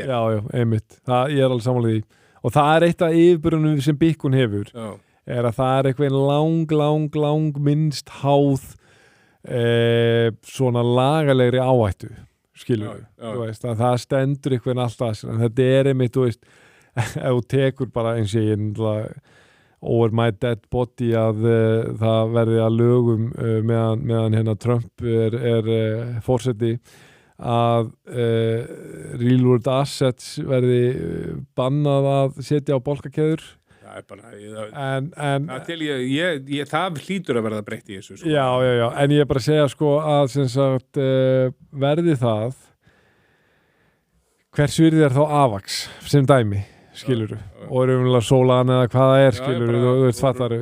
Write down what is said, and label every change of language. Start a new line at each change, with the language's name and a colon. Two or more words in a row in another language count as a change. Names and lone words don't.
Icelandic: Já, einmitt, ég er alveg sammála því og það er eitt af yfirburðunum sem Bitcoin hefur. Já. Er að það er eitthvað lang minnst háð svona lagalegri áhættu, skilur við. Þú veist, að það stendur eitthvað alltaf, en þetta er einmitt, þú veist, ef þú tekur bara eins og ég
English: over my dead body
Icelandic: að það verði að lögum meðan Trump er forseti að
English: real world assets
Icelandic: verði bannað að setja á bolkakeður. Það hlýtur að verða breytt í þessu, sko. Já, en ég er bara að segja, sko, að sem sagt verði það hvers virði er þá AVAX sem dæmi, skilurðu og er umlega Solana eða hvað það er, skilurðu þú veist, fattaru.